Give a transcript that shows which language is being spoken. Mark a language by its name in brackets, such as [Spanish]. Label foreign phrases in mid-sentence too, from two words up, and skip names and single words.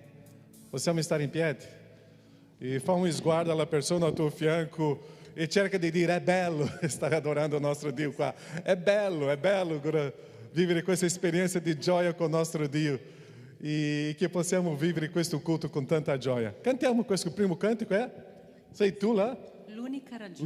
[Italian] Possiamo stare in piedi? E fa un sguardo alla persona al tuo fianco e cerca di dire: è bello stare adorando il nostro Dio qua. È bello vivere questa esperienza di gioia con il nostro Dio. E che possiamo vivere questo culto con tanta gioia. Cantiamo questo primo cantico, é? Sei tu lá? L'unica ragione.